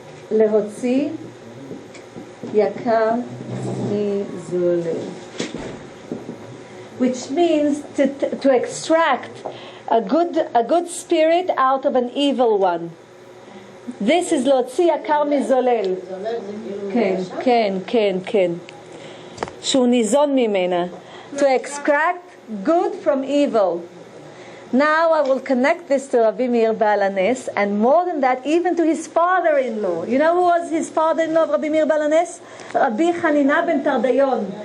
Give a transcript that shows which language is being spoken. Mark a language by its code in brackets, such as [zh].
[he] להוציא יקר מזולל, [en] which means to extract a good spirit out of an evil one. This is [he] להוציא יקר מזולל. כן. שהוא ניזון ממנה. [en] To extract good from evil. Now I will connect this to Rabbi Meir Baal Haness, and more than that, even to his father-in-law. You know who was his father-in-law of Rabbi Meir Baal Haness? Rabbi Hanina ben Tardayon.